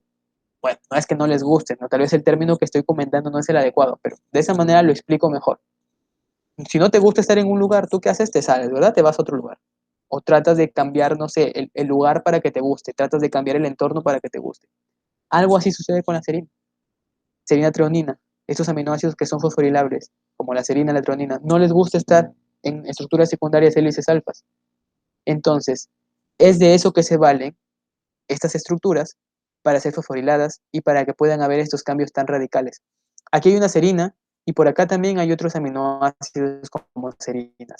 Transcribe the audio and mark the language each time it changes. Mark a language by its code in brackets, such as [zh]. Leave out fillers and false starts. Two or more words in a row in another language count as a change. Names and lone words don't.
[es] Bueno, no es que no les guste, ¿no? Tal vez el término que estoy comentando no es el adecuado, pero de esa manera lo explico mejor. Si no te gusta estar en un lugar, ¿tú qué haces? Te sales, ¿verdad? Te vas a otro lugar. O tratas de cambiar, no sé, el lugar para que te guste, tratas de cambiar el entorno para que te guste. Algo así sucede con la serina. Serina treonina, estos aminoácidos que son fosforilables, como la serina y la treonina, no les gusta estar en estructuras secundarias hélices alfas. Entonces, es de eso que se valen estas estructuras para ser fosforiladas y para que puedan haber estos cambios tan radicales. Aquí hay una serina y por acá también hay otros aminoácidos como serinas.